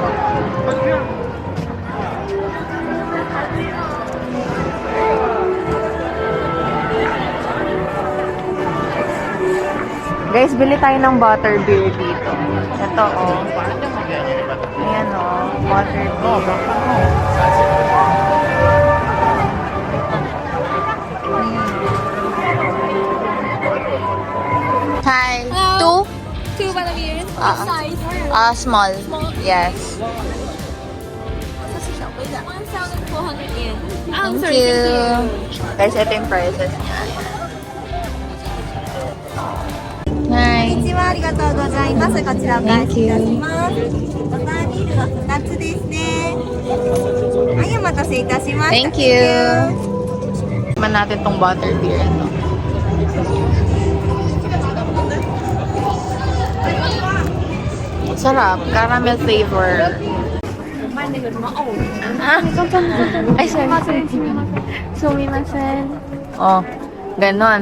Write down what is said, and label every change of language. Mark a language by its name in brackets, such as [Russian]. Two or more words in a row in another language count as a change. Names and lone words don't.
[Filipino] Guys, bili tayo ng butterbeer dito. Ito, oh. Ayan, oh. [English] Butterbeer. Hi. Hello. Two? Two butterbeers. Ah. What size? Small. Yes. 1,400 yen. Thank you. [Filipino] Guys, ito yung prices niya. [English] Hi. [Japanese] こんにちは、ありがとうございます。こちらお返 [English] Thank [Japanese] しいた [English] you. [Japanese] します。バタービールが2つですね。はい、お待たせいたしました。 [English] Thank you. [Filipino] Man natin tong butterbeer ito. Sarap. [English] Caramel flavor. Ay, sorry. [Filipino] Sumimasen. Oh, ganon.